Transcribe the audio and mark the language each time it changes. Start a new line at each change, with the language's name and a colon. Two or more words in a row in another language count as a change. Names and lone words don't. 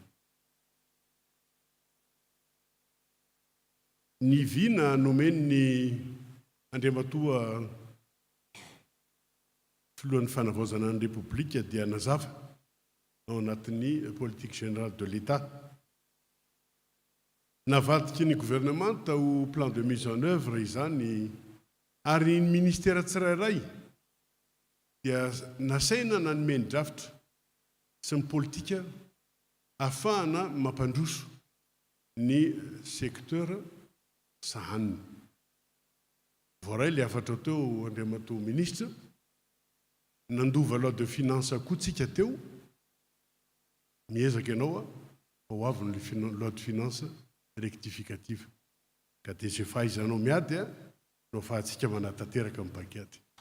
Malagasy: Ny viana nomeny ny Andriamatoa filohan'ny fanavaozana ny Repoblika dia nazava ao anatin'ny
French: politique générale de l'État.
Malagasy: Navadiky ny gouvernement tao
French: plan de mise en œuvre
Malagasy: izany ary ny ministère tsirairay dia nasaina nanomeny drafitra sy ny politika ahafahana mampandroso ny secteur sahaniny. Voaray le afatra teo Andriamatoa ministre nandova
French: loi de finance
Malagasy: koa tsika teo, miezaka ianao ho avy ny
French: loi de finance rectificative
Malagasy: ka dia zay fahaizanao miady no ahafahantsika manatanteraka amin'ny pankady.